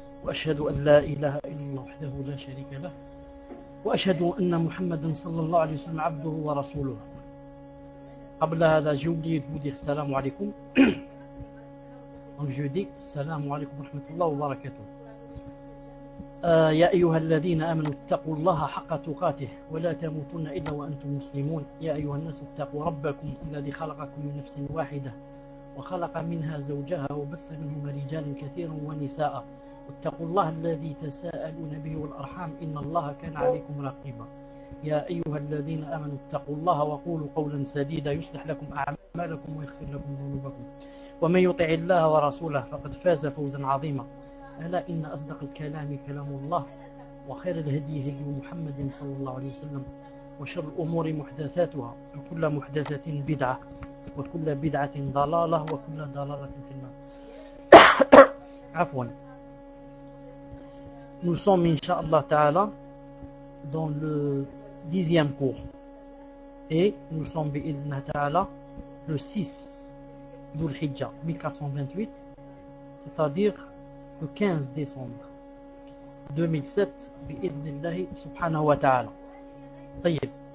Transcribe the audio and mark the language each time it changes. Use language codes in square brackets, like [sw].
[ar] وأشهد أن لا إله إلا الله وحده لا شريك له وأشهد أن محمدا صلى الله عليه وسلم عبده ورسوله. قبل هذا [fr] j'ai oublié de vous dire [ar] السلام عليكم. [fr] Donc je dis [ar] السلام عليكم ورحمة الله وبركاته. يا أيها الذين آمنوا اتقوا الله حق تقاته ولا تموتن إلا وأنتم مسلمون. يا أيها الناس اتقوا ربكم الذي خلقكم من نفس واحدة وخلق منها زوجها وبث منهما رجالا كثيرا ونساء واتقوا الله الذي تساءلون به والأرحام إن الله كان عليكم رقيبا. يا أيها الذين آمنوا اتقوا الله وقولوا قولا سديدا يصلح لكم أعمالكم ويغفر لكم ذنوبكم ومن يطع الله ورسوله فقد فاز فوزا عظيما. ألا إن أصدق الكلام كلام الله وخير الهدي هدي محمد صلى الله عليه وسلم وشر الأمور محدثاتها وكل محدثة بدعة وكل بدعة ضلالة وكل ضلالة في النار. عفوا. [fr] Nous sommes, [ar] inshallah ta'ala, [fr] dans le 10e cours. Et nous sommes, [ar] bi'idhna ta'ala, [fr] le 6 d'Ul-Hijjah, 1428, c'est-à-dire le 15 décembre 2007, [ar] bi'idhnillahi subhanahu wa ta'ala. [fr] Tayyib.